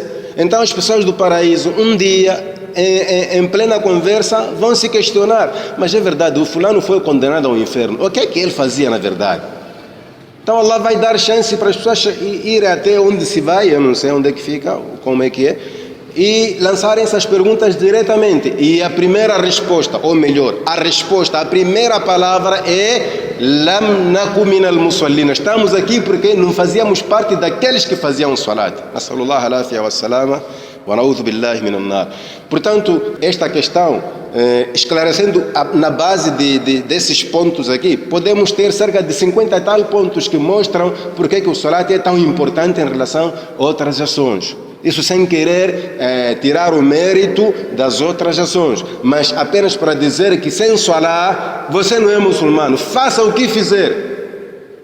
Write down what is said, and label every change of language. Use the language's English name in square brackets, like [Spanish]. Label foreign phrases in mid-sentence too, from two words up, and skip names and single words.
[Portuguese] Então as pessoas do paraíso, um dia, em plena conversa, vão se questionar: mas é verdade, o fulano foi condenado ao inferno, o que é que ele fazia na verdade? Então Allah vai dar chance para as pessoas irem até onde se vai, eu não sei onde é que fica, como é que é, e lançarem essas perguntas diretamente. E a primeira resposta, ou melhor, a primeira palavra é [Arabic] Lam naku minal musallin. [Portuguese] Estamos aqui porque não fazíamos parte daqueles que faziam salat. [Arabic] Nasallallahu alaihi wa sallam wa na'udhu billahi minan nar. [Portuguese] Portanto, esta questão, esclarecendo na base desses pontos aqui, podemos ter cerca de 50 e tal pontos que mostram porque que o salat é tão importante em relação a outras ações. Isso sem querer tirar o mérito das outras ações, mas apenas para dizer que sem salat você não é muçulmano, faça o que fizer.